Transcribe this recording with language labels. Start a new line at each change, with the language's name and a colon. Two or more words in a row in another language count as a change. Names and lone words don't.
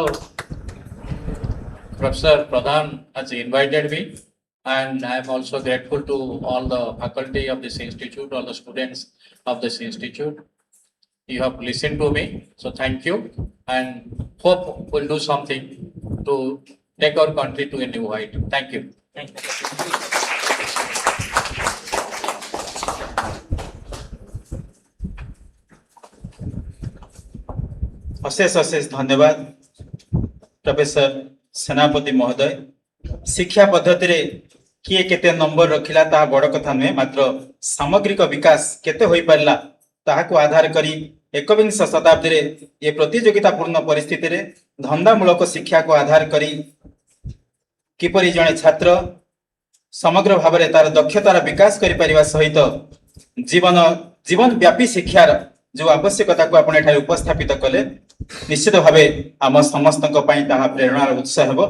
English: Principal Professor Pradhan has invited me, and I am also grateful to all the faculty of this institute, all the students of this institute. You have listened to me, so thank you, and hope we'll do something to take our country to a new height. Thank you.
Odia: ଅଶେଷ ଅଶେଷ ଧନ୍ୟବାଦ ପ୍ରଫେସର ସେନାପତି ମହୋଦୟ। ଶିକ୍ଷା ପଦ୍ଧତି ରେ କିଏ କେତେ ନମ୍ବର ରଖିଲା ତା ବଡ଼ କଥା ନୁହେଁ, ମାତ୍ର ସାମଗ୍ରିକ ବିକାଶ କେତେ ହୋଇ ପାରିଲା ତାହାକୁ ଆଧାର କରି ଏକବିଂଶ ଶତାବ୍ଦୀ ରେ ଯେ ପ୍ରତିଯୋଗିତାପୂର୍ଣ୍ଣ ପରିସ୍ଥିତି ରେ ଧନ୍ଦାମୂଳକ ଶିକ୍ଷା କୁ ଆଧାର କରି କିପରି ଜଣେ ଛାତ୍ର ସମଗ୍ର ଭାବ ରେ ତାର ଦକ୍ଷତାର ବିକାଶ କରି ପାରିବା ସହିତ ଜୀବନ ବ୍ୟାପୀ ଶିକ୍ଷାର ଯେଉଁ ଆବଶ୍ୟକତା କୁ ଆପଣ ଏଠାରେ ଉପସ୍ଥାପିତ କଲେ, ନିଶ୍ଚିତ ଭାବେ ଆମ ସମସ୍ତ ତାହା ପ୍ରେରଣାର ଉତ୍ସ ହେବ।